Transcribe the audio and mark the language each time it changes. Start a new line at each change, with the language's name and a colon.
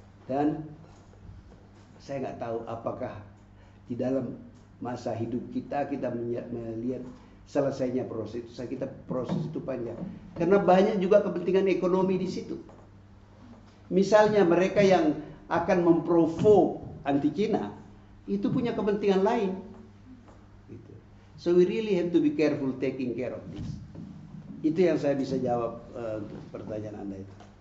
Indonesian: Dan saya nggak tahu apakah di dalam masa hidup kita melihat selesainya proses itu. Kita proses itu panjang karena banyak juga kepentingan ekonomi di situ. Misalnya mereka yang akan memprovok anti Cina itu punya kepentingan lain. Gitu.
English: So we really have to be careful taking care of this.
Indonesian: Itu yang saya bisa jawab untuk pertanyaan Anda itu.